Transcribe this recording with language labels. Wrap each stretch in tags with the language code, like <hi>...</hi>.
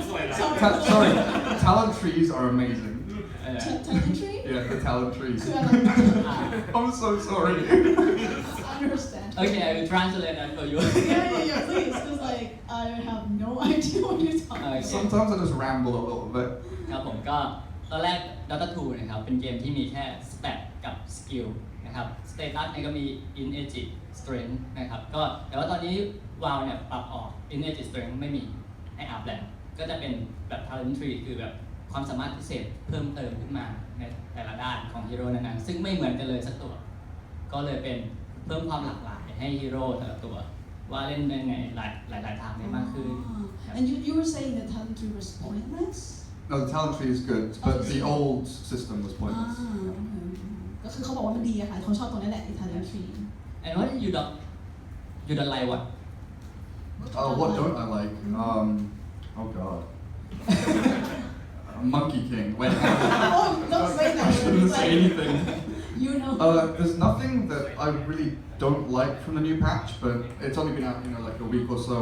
<en>Sorry, talent trees are amazing. Talent tree? Yeah, the talent trees. I'm so sorry. I understand. Okay, I will translate that for you. Yeah, please, because like I have no idea what you're talking about. Sometimes I just ramble a little bit.</en> <th>ครับผมก็ตอนแรก Dota 2 นะครับเป็นเกมที่มีแค่สเตตกับสกิลนะครับสเตตัสเนี่ยก็มี Energy Strength นะครับก็แต่ว่าตอนนี้วาวเนี่ยปรับออก Energy Strength ไม่มีให้อัพแล้วก็จะเป็นแบบ Talent Tree คือแบบความสามารถพิเศษเพิ่มเติมขึ้นมาในแต่ละด้านของฮีโร่นั้นๆซึ่งไม่เหมือนกันเลยสักตัวก็เลยเป็นเพิ่มความหลากหลายให้ฮีโร่แต่ละตัวว่าเล่นยังไงหลายทางได้มากขึ้น</th> <en>And you were saying that talent tree was pointless? No, the talent tree is good, but the old system was pointless.</en> <th>ก็คือเขาบอกว่ามันดีอะค่ะเขาชอบตรงนี้แหละ talent tree.</th> <en>And what you don't like what? What don't I like? Oh god. Monkey King. Wait. Oh, don't say that. I shouldn't say anything. You know. There's nothing that I really don't like from the new patch, but it's only been out, like a week or so.</en>